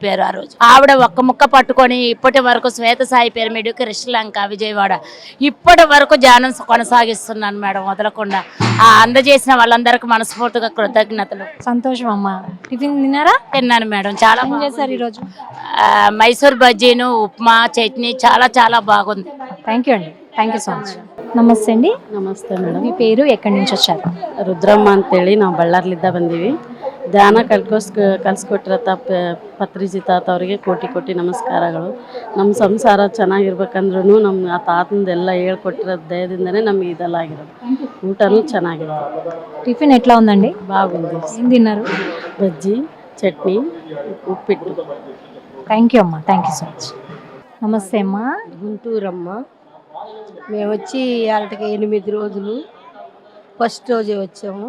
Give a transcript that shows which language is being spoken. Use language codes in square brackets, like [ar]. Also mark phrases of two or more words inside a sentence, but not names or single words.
[te] ఆ రోజు ఆవిడ ఒక్క ముక్క పట్టుకొని ఇప్పటి వరకు శ్వేత సాయి పిరమిడ్ కృష్ణలంక విజయవాడ ఇప్పటి వరకు ధ్యానం కొనసాగిస్తున్నాను మేడం, వదలకుండా. ఆ అందజేసిన వాళ్ళందరికీ మనస్ఫూర్తిగా కృతజ్ఞతలు. సంతోషం అమ్మా. టిఫిన్ తిన్నారా? తిన్నాను మేడం. చాలా ఏం చేశారు ఈరోజు? మైసూర్ బజ్జీను, ఉప్మా, చట్నీ చాలా చాలా బాగుంది. [en] Thank you అండి. Thank you so much. నమస్తే అండి. [kn] ನಮಸ್ತೆ ಮೇಡಮ್. [te] మీ పేరు, ఎక్కడి నుంచి వచ్చారు? [kn] ರುದ್ರಮ್ಮ ಅಂತೇಳಿ ನಾವು ಬಳ್ಳಾರ್ಲಿದ್ದ ಬಂದೀವಿ. ಧ್ಯಾನ ಕಲಿಸ್ಕೊಟ್ಟಿರೋ ಪತ್ರಿಜಿ ತಾತ ಅವರಿಗೆ ಕೋಟಿ ಕೋಟಿ ನಮಸ್ಕಾರಗಳು. ನಮ್ಮ ಸಂಸಾರ ಚೆನ್ನಾಗಿರ್ಬೇಕಂದ್ರೂ ನಮ್ಮ ಆ ತಾತಂದೆಲ್ಲ ಹೇಳ್ಕೊಟ್ಟಿರೋ ದಯದಿಂದನೇ ನಮಗೆ ಇದೆಲ್ಲ ಆಗಿರೋದು. ಊಟನೂ ಚೆನ್ನಾಗಿದೆ. [te] టిఫిన్ ఎట్లా ఉందండి? బాగుంది. ఏం తిన్నారు? బజ్జీ, చట్నీ, ఉప్పిట్టు. [en] Thank you అమ్మా. Thank you so much. నమస్తే అమ్మా. [te] గుంటూరమ్మ. మేము వచ్చి వాళ్ళకి 8 రోజులు. ఫస్ట్ రోజే వచ్చాము.